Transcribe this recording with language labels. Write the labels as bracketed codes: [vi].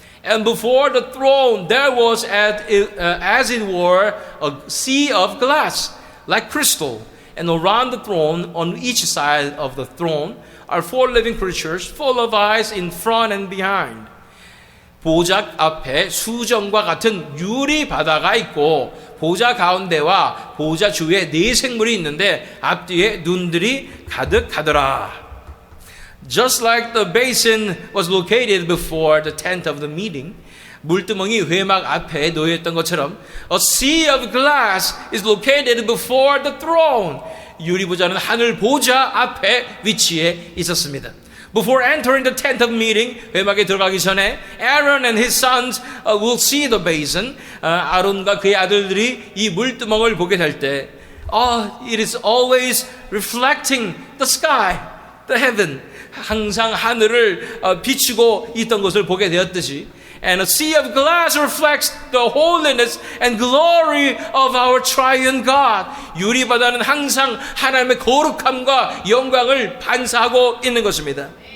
[en] And before the throne there was as it were a sea of glass like crystal, and around the throne on each side of the throne are four living creatures full of eyes in front and behind. [ko] 보좌 앞에 수정과 같은 유리 바다가 있고 보좌 가운데와 보좌 주위에 네 생물이 있는데 앞뒤에 눈들이 가득하더라. [en] Just like the basin was located before the tent of the meeting, [ko] 물두멍이 회막 앞에 놓여있던 것처럼 [en] a sea of glass is located before the throne. [ko] 유리보좌는 하늘 보좌 앞에 위치해 있었습니다. [en] Before entering the tent of meeting, [ko] 회막에 들어가기 전에 [en] Aaron and his sons will see the basin. [ko] 아론과 그의 아들들이 이 물두멍을 보게 될 때, [en] it is always reflecting the sky, the heaven. [ko] 항상 하늘을 비추고 있던 것을 보게 되었듯이, [en] and a sea of glass reflects the holiness and glory of our triune God. [ko] 유리바다는 항상 하나님의 거룩함과 영광을 반사하고 있는 것입니다.